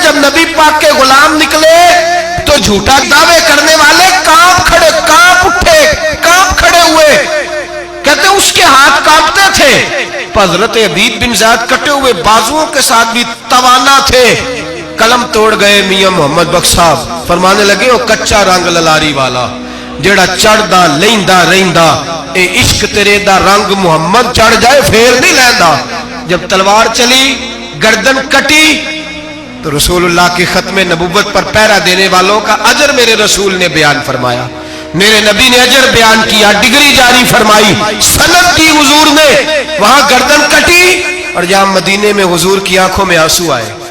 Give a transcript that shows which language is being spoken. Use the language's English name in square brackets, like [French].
[Urdu] جب نبی پاک کے غلام نکلے تو جھوٹا دعوے کرنے والے کانپ اٹھے، کانپ کھڑے ہوئے. کہتے ہیں اس کے ہاتھ کانپتے تھے. حضرت حبیب بن زید کٹے ہوئے بازوؤں کے ساتھ بھی توانا تھے. قلم توڑ گئے میاں محمد بخش صاحب. فرمانے لگے [Punjabi] وہ کچا رنگ للاری والا جیڑا چڑھدا لیندا رہندا، اے عشق تیرے دا رنگ محمد چڑھ جائے پھر نہیں لیندا. [Urdu] جب تلوار چلی، گردن کٹی تو رسول اللہ کی ختم نبوت پر پہرا دینے والوں کا اجر میرے رسول نے بیان فرمایا. میرے نبی نے اجر بیان کیا، ڈگری جاری فرمائی، سند کی حضور نے. وہاں گردن کٹی اور جہاں مدینے میں حضور کی آنکھوں میں آنسو آئے.